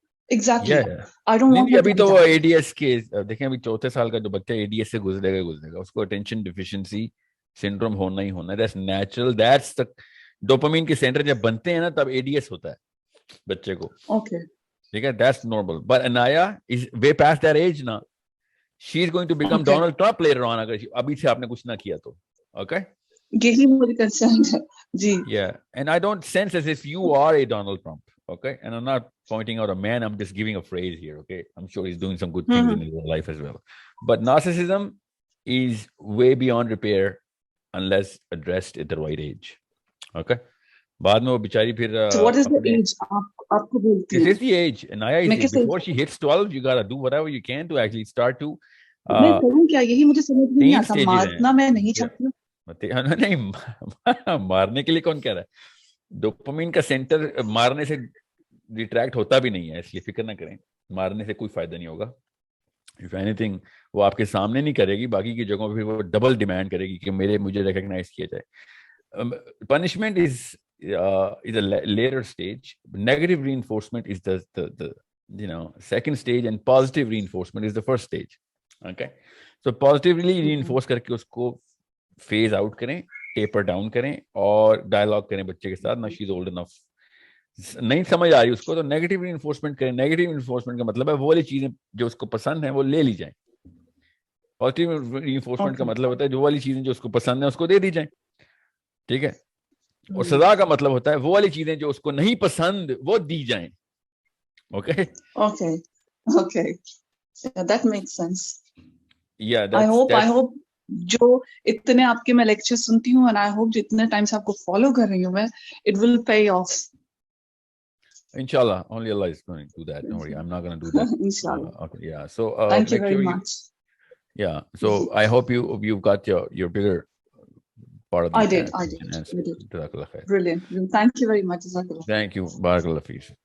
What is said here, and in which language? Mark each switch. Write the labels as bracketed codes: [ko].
[en] Exactly. I don't want. [hi] अभी तो वो एडीएस के देखें, अभी 4 साल का जो बच्चा एडीएस से गुजरेगा, उसको अटेंशन डिफिशिएंसी सिंड्रोम होना ही होना है. [en] That's natural. [hi] That's the dopamine के सेंटर जब बनते हैं ना, तब एडीएस होता है बच्चे को. [en] okay, [hi] ठीक है, [en] that's normal. But Anaya is way past that age now. She's going to become Donald Trump later on [hi] अगर अभी से आपने कुछ ना किया तो. [en] Okay? [hi] यही मुझे कंसर्न है जी. [en] Yeah, and I don't sense as if you are a Donald Trump. Okay, and I'm not pointing out a man. I'm just giving a phrase here. Okay, I'm sure he's doing some good things in his life as well. But narcissism is way beyond repair unless addressed at the right age. [hi] Okay. बाद में वो बेचारी फिर [en] so what is the age [hi] आपको बोलती है? [en] This is the age. Naya is before she hits 12, you gotta do whatever you can to actually start to. [hi] मैं करूँ क्या? यही मुझे समझ नहीं आता. मारना मैं नहीं चाहती. नहीं, मारने के लिए कौन कह रहा है? डोपामिन का सेंटर मारने से रिट्रैक्ट होता भी नहीं है, इसलिए फिक्र ना करें. मारने से कोई फायदा नहीं होगा. [en] If anything, [hi] वो आपके सामने नहीं करेगी, बाकी की जगहों पे वो डबल डिमांड करेगी कि मुझे रिकॉग्नाइज किया जाए. [en] Punishment is a later stage. Negative reinforcement is the second stage, and positive reinforcement is the first stage. Okay, so positively reinforce करके उसको phase out करें, taper down करें, और dialogue [hi] करें बच्चे के साथ. [en] Now she's old enough. [hi] नहीं समझ आ रही उसको, तो नेगेटिव reinforcement करें. नेगेटिव reinforcement का मतलब है वो वाली चीजें जो उसको पसंद है वो ले ली जाए. पॉजिटिव reinforcement का मतलब होता है जो वाली चीजें जो उसको पसंद है उसको दे दी जाए. ठीक है, और सजा का मतलब होता है वो वाली चीजें जो उसको नहीं पसंद वो दी जाएं. [en] Okay okay, that makes sense. या I hope [hi] जो इतने आपके मैं लेक्चर सुनती हूँ, [en] and I hope [hi] जितने टाइम से आपको फॉलो कर रही हूँ मैं, [en] It will pay off. Inshallah, only Allah is going to do that. Don't worry, I'm not going to do that. Inshallah. Okay, yeah. So thank you very much. Yeah. So I hope you've got your bigger part of the I entire did. question and answer. Jazakallah khair. Brilliant. Thank you very much. Jazakallah. Thank you. Barakallah fees.